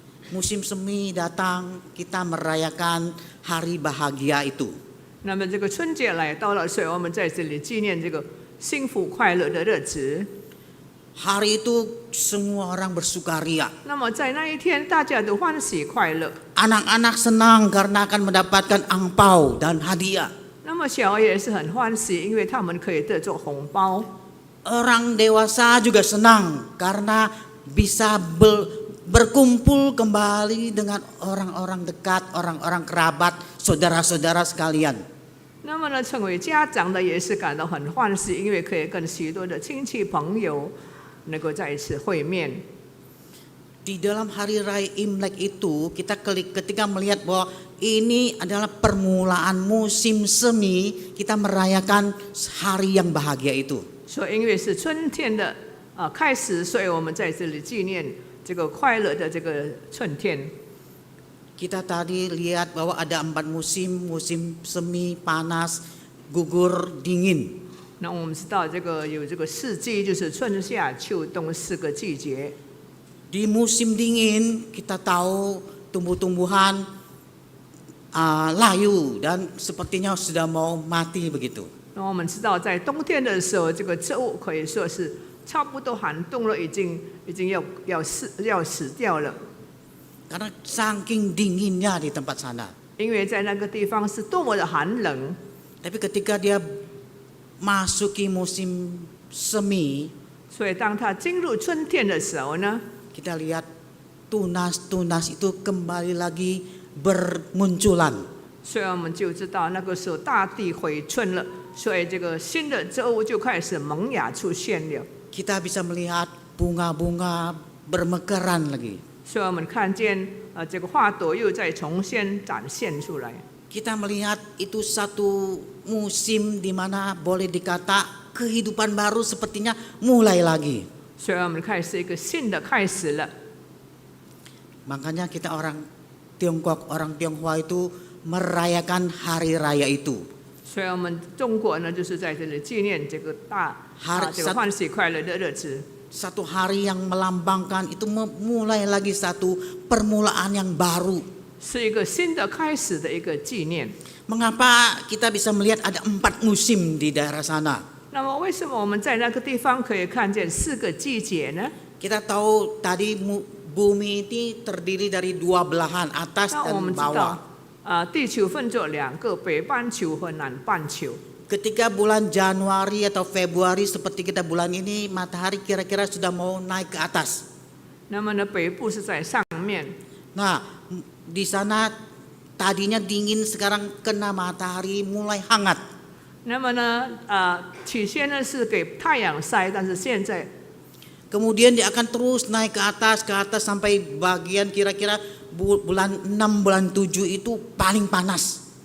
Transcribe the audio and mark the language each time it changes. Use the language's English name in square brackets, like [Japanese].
[Indonesian] Musim semi datang, kita merayakan hari bahagia itu. [Chinese] 那么这个春节来到了，所以我们在这里纪念这个幸福快乐的日子。 [Indonesian] Hari itu semua orang bersukaria. [Chinese] 那么在那一天，大家都欢喜快乐。 [Indonesian] Anak-anak senang karena akan mendapatkan angpau dan hadiah. [Chinese] 那么小孩也是很欢喜，因为他们可以得着红包。 [Indonesian] Orang dewasa juga senang karena bisa berkumpul kembali dengan orang-orang dekat, orang-orang kerabat, saudara-saudara sekalian. [Chinese] 那么呢，成为家长的也是感到很欢喜，因为可以跟许多的亲戚朋友能够在一起会面。 [Indonesian] Di dalam hari raya Imlek itu kita ketika melihat bahwa ini adalah permulaan musim semi, kita merayakan hari yang bahagia itu. [Chinese] 所以因为是春天的开始，所以我们在这里纪念这个快乐的这个春天。 [Indonesian] Kita tadi lihat bahwa ada 4 musim, musim semi, panas, gugur, dingin. [Chinese] 那我们知道这个有这个4季，就是春夏秋冬4个季节。 [Indonesian] Di musim dingin kita tahu tumbuh-tumbuhan layu dan sepertinya sudah mau mati begitu. [Chinese] 那我们知道在冬天的时候，这个植物可以说是差不多寒冬了，已经要死掉了。 [Indonesian] Karena saking dinginnya di tempat sana. [Chinese] 因为在那个地方是多么的寒冷。 [Indonesian] Tapi ketika dia masuki musim semi, [Chinese] 所以当它进入春天的时候呢， [Indonesian] kita lihat tunas-tunas itu kembali lagi bermunculan. [Chinese] 所以我们就知道那个时候大地回春了，所以这个新的植物就开始萌芽出现了。 [Indonesian] Kita bisa melihat bunga-bunga bermekaran lagi. [Chinese] 所以我们看见这个花朵又再重新展现出来。 [Indonesian] Kita melihat itu satu musim di mana boleh dikata kehidupan baru sepertinya mulai lagi. [Chinese] 所以我们开始一个新的开始了。 [Indonesian] Makanya kita orang Tiongkok, orang Tionghoa itu merayakan hari raya itu. [Chinese] 所以我们中国呢，就是在这里纪念这个这个欢喜快乐的日子。 [Indonesian] Satu hari yang melambangkan itu mulai lagi satu permulaan yang baru. [Chinese] 是一个新的开始的一个纪念。 [Indonesian] Mengapa kita bisa melihat ada 4 musim di daerah sana? [Chinese] 那么，为什么我们在那个地方可以看见4个季节呢？ [Indonesian] Kita tahu tadi bumi ini terdiri dari 2 belahan, atas [Chinese] 那我们 [Indonesian] dan [Chinese] 知 [Indonesian] bawah. [Chinese] 道，地球分作2个，北半球和南半球。 [Indonesian] Ketika bulan Januari atau Februari seperti kita bulan ini, matahari kira-kira sudah mau naik ke atas. [Chinese] 那么呢，北部是在上面。 [Indonesian] Nah, di sana tadinya dingin, sekarang kena matahari mulai hangat. [Chinese] 那么呢，起先呢是给太阳晒，但是现在 [Indonesian] Kemudian dia akan terus naik ke atas sampai bagian kira-kira bulan 6, bulan 7 itu paling panas.